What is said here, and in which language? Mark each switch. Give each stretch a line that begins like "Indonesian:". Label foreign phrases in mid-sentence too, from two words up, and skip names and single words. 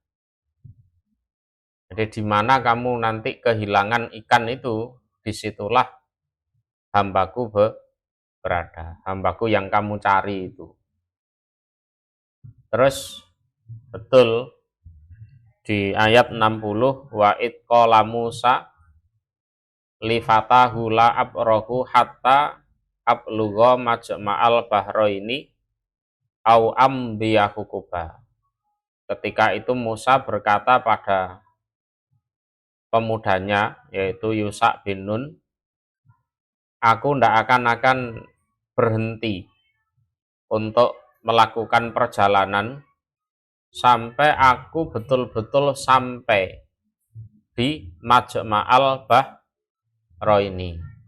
Indonesian: Jadi di mana kamu nanti kehilangan ikan itu, disitulah hambaku berada, hambaku yang kamu cari itu. Terus betul di ayat
Arabic: 60, وإذ قال موسى لفتاه لا أبرح حتى أبلغ مجمع البحرين أو أمضي حقبا.
Indonesian: Ketika itu Musa berkata pada pemudanya, yaitu Yusha bin Nun, "Aku tidak akan berhenti untuk melakukan perjalanan sampai aku betul-betul sampai di Majma'al Bahraini.